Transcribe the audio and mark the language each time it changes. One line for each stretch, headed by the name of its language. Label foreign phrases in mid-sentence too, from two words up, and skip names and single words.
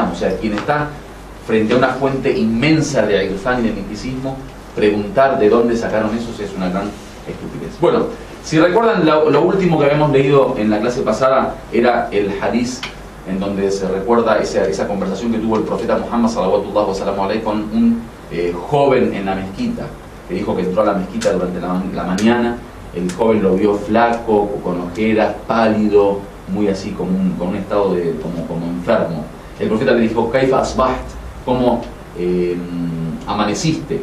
Spanish: O sea, quien está frente a una fuente inmensa de irfán y de misticismo, preguntar de dónde sacaron eso es una gran estupidez. Bueno, si recuerdan, lo último que habíamos leído en la clase pasada era el hadith en donde se recuerda esa conversación que tuvo el profeta Muhammad
Arabic: صلى الله عليه
Spanish: con un joven en la mezquita, que dijo que entró a la mezquita durante la mañana. El joven lo vio flaco, con ojeras, pálido, muy así, con un estado de como enfermo. El profeta le dijo:
Arabic: كيف أصبحت,
Spanish: ¿cómo amaneciste?